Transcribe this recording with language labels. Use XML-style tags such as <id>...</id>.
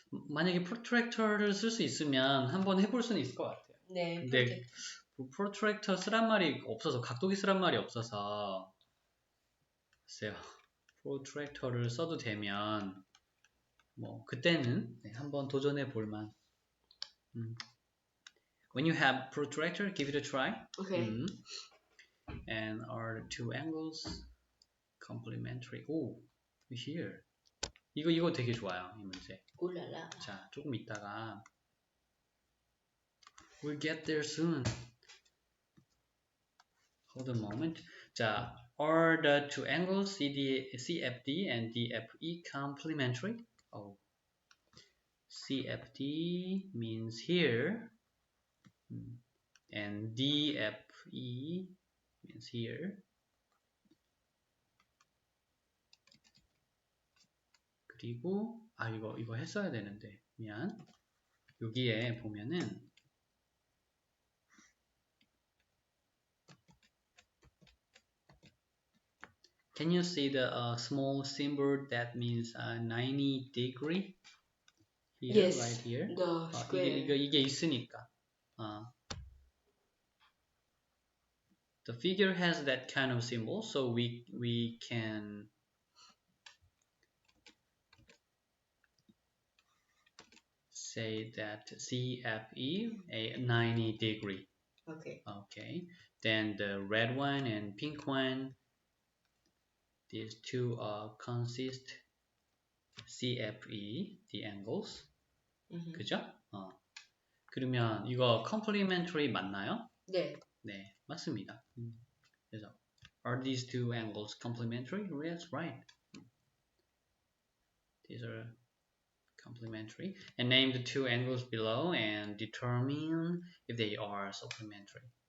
<ko>만약에 프로트랙터를 쓸 수 있으면 한번 해볼 수는 있을 것 같아요. 네. 근데 프로트랙터 쓰란 말이 없어서, 각도기 쓰란 말이 없어서 글쎄요. 프로트랙터를 써도 되면 뭐 그때는 한번 도전해 볼만.</ko> <en>When you have protractor, give it a try. Okay. And are the two angles complementary? Oh, here.</en> <ko>이거 되게 좋아요, 이 문제. 울랄라.</ko> <en>자,</en> <ko>조금 있다가</ko> <en>we'll get there soon. Hold a moment. 자, are the two angles CFD and DFE complementary? Oh, CFD means here, and DFE means here.</en> <ko>그리고 이거 했어야 되는데 미안. 여기에 보면은</ko> <en>Can you see the small symbol that means 90 degree? Here, yes, right here. The square.</en> <ko>이게 있으니까.</ko> <en>The figure has that kind of symbol, so we can say that CFE a 90 degree. Okay. Okay. Then the red one and pink one, these two consist CFE, the angles.</en> <ko>그죠? 그러면 이거 complementary 맞나요? 네. 네, 맞습니다. 그래서</ko> <en>Are these two angles complementary? Yes, right. These are complementary. And name the two angles below and determine if they are supplementary.</en>